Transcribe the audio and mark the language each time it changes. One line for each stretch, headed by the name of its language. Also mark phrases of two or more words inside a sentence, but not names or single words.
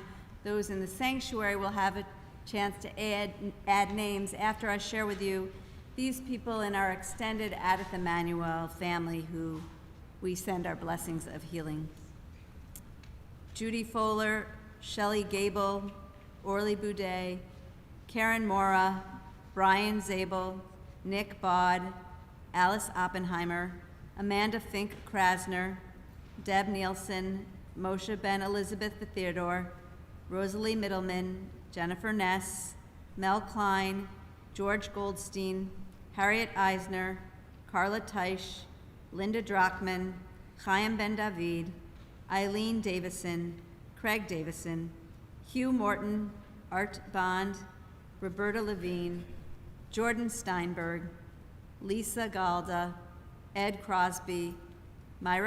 English: Those in the sanctuary will have a chance to add names after I share with you these people in our extended Adith Emmanuel family who we send our blessings of healing. Judy Fowler, Shelley Gable, Orly Boudet, Karen Mora, Brian Zabel, Nick Bod, Alice Oppenheimer, Amanda Fink Krasner, Deb Nielsen, Moshe Ben Elizabeth the Theodore, Rosalie Middleman, Jennifer Ness, Mel Klein, George Goldstein, Harriet Eisner, Carla Teisch, Linda Drachman, Chaim Ben David, Eileen Davison, Craig Davison, Hugh Morton, Art Bond, Roberta Levine, Jordan Steinberg, Lisa Galda, Ed Crosby, Myra